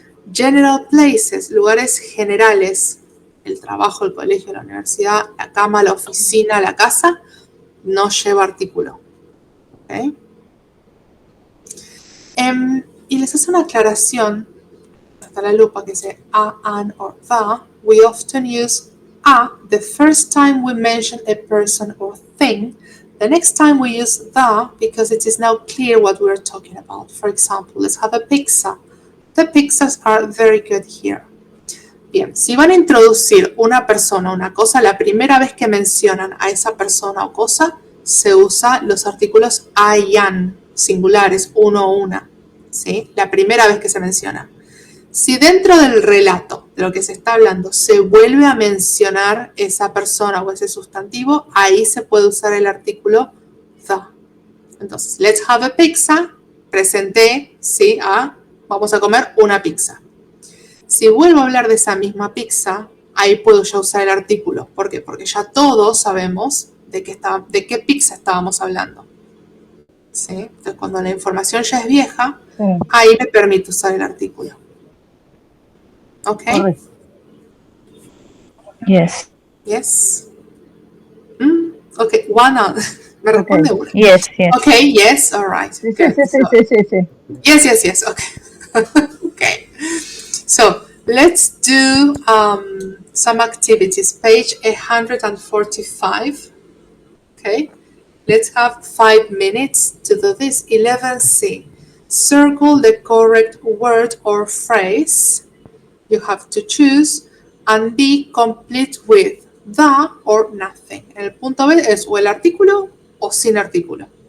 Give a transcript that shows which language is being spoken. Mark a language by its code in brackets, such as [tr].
[en] General places, [es] lugares generales, el trabajo, el colegio, la universidad, la cama, la oficina, la casa, no lleva artículo. ¿Okay? Y les hace una aclaración hasta la lupa que dice [en] a, an, or the. We often use the first time we mention a person or thing. The next time we use the because it is now clear what we're talking about. For example, let's have a pizza. The pizzas are very good here. [es] Bien, si van a introducir una persona o una cosa, la primera vez que mencionan a esa persona o cosa, se usa los artículos I, an, singulares, uno o una. ¿Sí? La primera vez que se menciona. Si dentro del relato de lo que se está hablando se vuelve a mencionar esa persona o ese sustantivo, ahí se puede usar el artículo the. Entonces, [en] let's have a pizza. [es] Presenté, ¿sí? Vamos a comer una pizza. Si vuelvo a hablar de esa misma pizza, ahí puedo ya usar el artículo. ¿Por qué? Porque ya todos sabemos de qué pizza estábamos hablando. ¿Sí? Entonces, cuando la información ya es vieja, ahí me permite usar el artículo. ¿Ok? [en] Yes. Yes. Ok, one on. [es] Me responde una. [en] Yes, yes. Ok, yes, all right. [es] Sí, [en] Good. [es] sí. [en] Yes, okay. Okay. So, let's do some activities. Page 145. Okay. Let's have 5 minutes to do this. 11C. Circle the correct word or phrase. You have to choose and be complete with the or nothing. [es] El punto B es o el artículo o sin artículo.